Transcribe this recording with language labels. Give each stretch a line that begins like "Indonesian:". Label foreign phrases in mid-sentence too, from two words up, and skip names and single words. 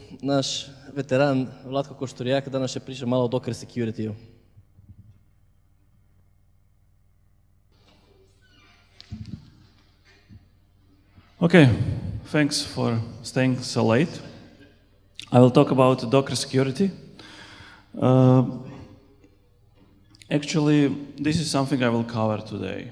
Croatian: naš veteran Vlatko Košturjak danas će pričati malo o Docker security-u.
English: Okay, thanks for staying so late. I will talk about Docker security. Actually, this is something I will cover today.